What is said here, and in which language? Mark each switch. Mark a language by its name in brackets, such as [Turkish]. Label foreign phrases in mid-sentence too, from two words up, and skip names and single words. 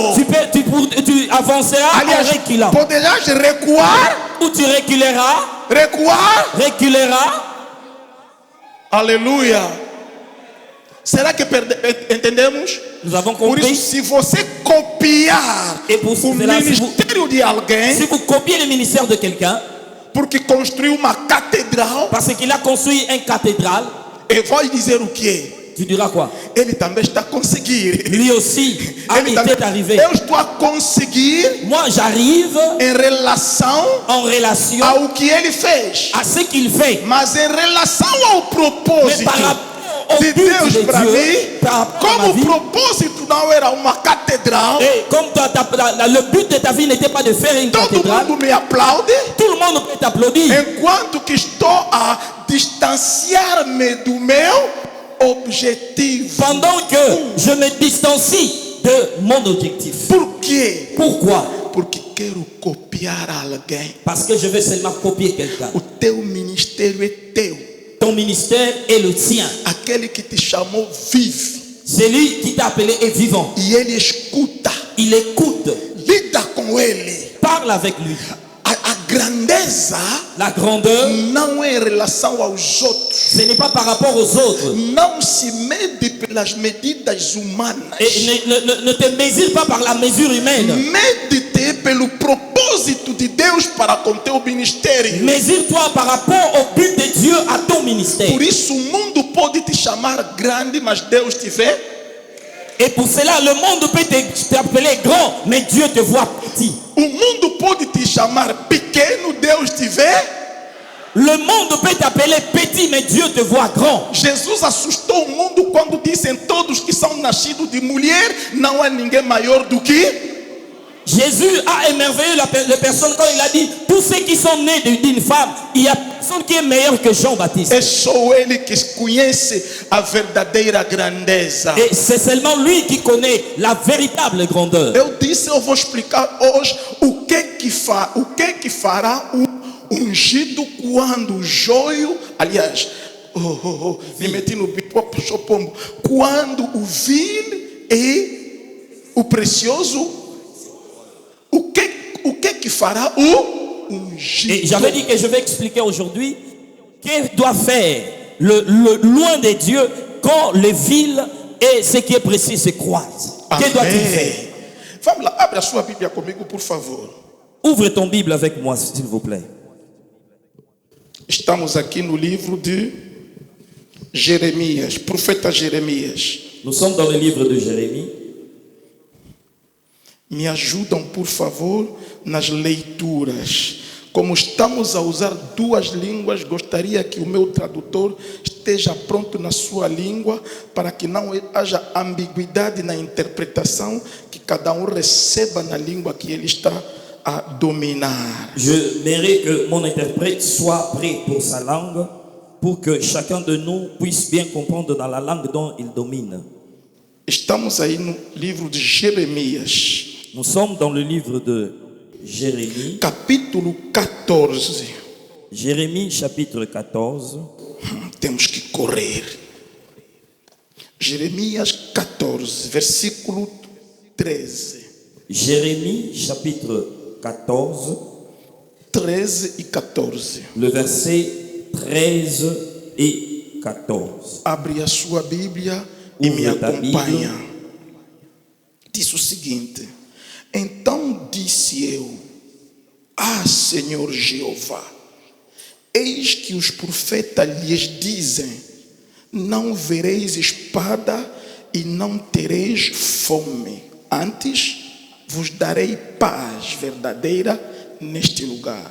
[French] tu avanceras en [Portuguese] Aliás, [French] reculant. [Portuguese] poderás recuar, [French] Ou tu reculeras, reculeras. [Portuguese] Aleluia. Será que entendemos? [French] Nous avons [Portuguese] Por [French] compris. [Portuguese] isso, se você copiar [French] Et pour [Portuguese] o [French] cela, [Portuguese] ministério de alguém, [French] si vous copiez le ministère de quelqu'un, [Portuguese] porque construiu uma catedral, [French] parce qu'il a construit une cathédrale, [Portuguese] E vai dizer o quê? [French] Tu diras quoi? [Portuguese] Ele também está a conseguir. [French] Lui aussi [Portuguese] Ele também, [French] était arrivé. [Portuguese] eu estou a conseguir [French] Moi, j'arrive [Portuguese] em relação [French] en relation [Portuguese] ao que ele fez. [French] à ce qu'il fait. [Portuguese] Mas em relação ao [French] Mais [Portuguese] propósito [French] par rapport au [Portuguese] de [French] but [Portuguese] Deus [French] de [Portuguese] para [French] Dieu, [Portuguese] mim, [French] par rapport à ma [Portuguese] como o [French] vie, [Portuguese] propósito não era uma catedral, [French] et comme toi, le but de ta vie n'était pas de faire une [Portuguese] todo [French] cathédrale, [Portuguese] mundo me aplaude, [French] tout le monde peut t'applaudir. [Portuguese] enquanto que estou a distanciar-me do meu objetivo. [French] Pendant que je me distancie de mon objectif. [Portuguese] Por quê? [French] Pourquoi? [Portuguese] Porque quero copiar alguém. [French] Parce que je veux seulement copier quelqu'un. [Portuguese] O teu ministério é teu. [French] Ton ministère est le tien. [Portuguese] Aquele que te chamou vive. [French] Celui qui t'a appelé est vivant. [Portuguese] E ele escuta. [French] Il écoute. [Portuguese] Lida com ele. [French] Parle avec lui. [Portuguese] A grandeza [French] La grandeur, [Portuguese] não é em relação aos outros. [French] ce n'est pas par rapport aux autres. [Portuguese] Não se mede pelas medidas humanas. [French] Et ne te mesure pas par la mesure humaine. [Portuguese] Mede-te pelo propósito de Deus para com teu ministério. [French] Mesure-toi par rapport au but de Dieu à ton ministère. [Portuguese] Por isso o mundo pode te chamar grande, mas Deus te vê. [French] Et pour cela, le monde peut t'appeler grand, mais Dieu te voit petit. [Portuguese] O mundo pode te chamar pequeno, Deus te vê. [French] Le monde peut t'appeler petit, mais Dieu te voit grand. [Portuguese] Jesus assustou o mundo quando disse: todos que são nascidos de mulher, não há ninguém maior do que. [French] Jésus a émerveillé les personnes quand il a dit: tous ceux qui sont nés d'une femme, il n'y a personne qui est meilleur que Jean-Baptiste. [Portuguese] É só ele que conhece a verdadeira grandeza. [French] Et c'est seulement lui qui connaît la véritable grandeur. [Portuguese] Eu disse, eu vou explicar hoje o que fará o ungido quando o joio, aliás, me meti no bipopo, chopombo, quando o vil e o precioso, o que fará o ungido? [French] Et j'avais dit que je vais expliquer aujourd'hui qu'est-ce doit faire le loin de Dieu quand les villes et ce qui est précis se croisent. Que doit-il faire? [Portuguese] Vamos lá, abre a sua Bíblia comigo, por favor. [French] Ouvre ton Bible avec moi, s'il vous plaît. [Portuguese] Estamos aqui no livro de Jeremias, profeta Jeremias. [French] Nous sommes dans le livre de Jérémie. [Portuguese] Me ajudam, por favor, nas leituras. Como estamos a usar duas línguas, gostaria que o meu tradutor esteja pronto na sua língua, para que não haja ambiguidade na interpretação, que cada um receba na língua que ele está a dominar. [French] Je mérite que mon interprète soit prêt pour sa langue, pour que chacun de nous puisse bien comprendre dans la langue dont il domine. [Portuguese] Estamos aí no livro de Jeremias. [French] Nous sommes dans le livre de Jérémie. [Portuguese] Capítulo 14. [French] Jérémie chapitre 14. [Portuguese] Temos que correr. Jeremias 14, versículo 13. [French] Jérémie chapitre 14. [Portuguese] 13 e 14. [French] Le verset 13 et 14. [Portuguese] Abre a sua Bíblia e me [French] Ouvre ta [Portuguese] acompanha. Bíblia. Diz o seguinte: então disse eu: ah, Senhor Jeová, eis que os profetas lhes dizem: não vereis espada e não tereis fome, antes vos darei paz verdadeira neste lugar.